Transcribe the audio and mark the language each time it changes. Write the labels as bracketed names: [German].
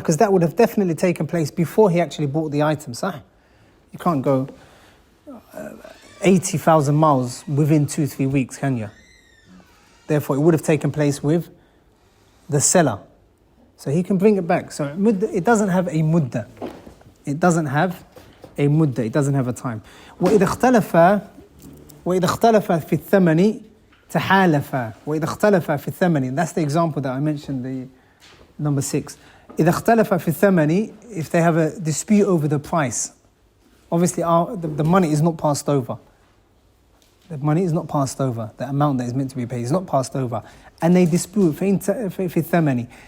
[English] Because that would have definitely taken place before he actually bought the item. Sah? You can't go 80,000 miles within 2-3 weeks, can you? Therefore, it would have taken place with the seller. So he can bring it back. So it doesn't have a mudda. It doesn't have a mudda. It doesn't have a time. [Arabic] وإذا اختلف في الثمن تحالفا. وإذا اختلف في الثمن. [English] That's the example that I mentioned, the number 6. إذا اختلف في الثمن, if they have a dispute over the price. Obviously, the money is not passed over. The money is not passed over. The amount that is meant to be paid is not passed over. And they dispute في الثمن.